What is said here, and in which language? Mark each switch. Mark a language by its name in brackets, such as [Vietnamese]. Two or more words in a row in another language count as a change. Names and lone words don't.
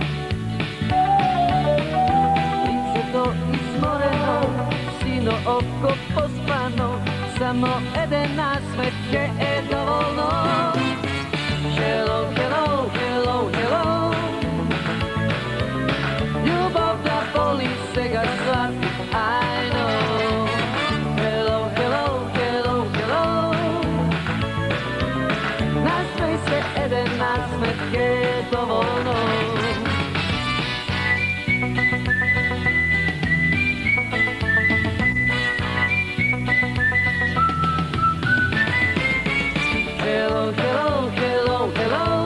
[Macedonian] Лицето изморено, сино око поспано, само еден насмех ќе е доволно. [English] Hello, hello, hello, hello. [Macedonian] Љубов да боли сега сват, [English] I know. Hello, hello, hello, hello. [Macedonian] Насмеј се еден насмех ќе е доволно. [English] Hello, hello, hello, hello.